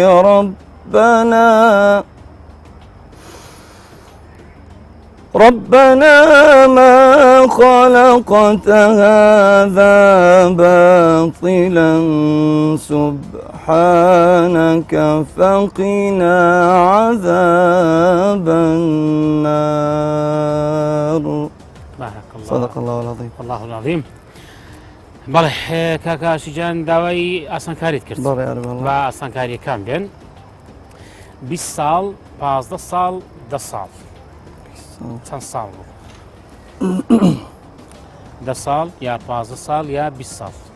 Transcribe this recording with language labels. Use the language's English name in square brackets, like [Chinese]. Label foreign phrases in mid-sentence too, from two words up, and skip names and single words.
[Arabic] ربنا ما خلقت هذا باطلا سبحانك فقنا عذاب النار. بارك الله. صدق الله العظيم. والله العظيم. [Central Kurdish] بەڵێ کاکاشیجان داوای ئاسانکاریت کرد بەڵێ یارم بە ئاسانکاریەکان بێن 20 ساڵ 15 ساڵ 10 ساڵ چەند ساڵ بوو 10 ساڵ یا 15 ساڵ یا 20 ساڵ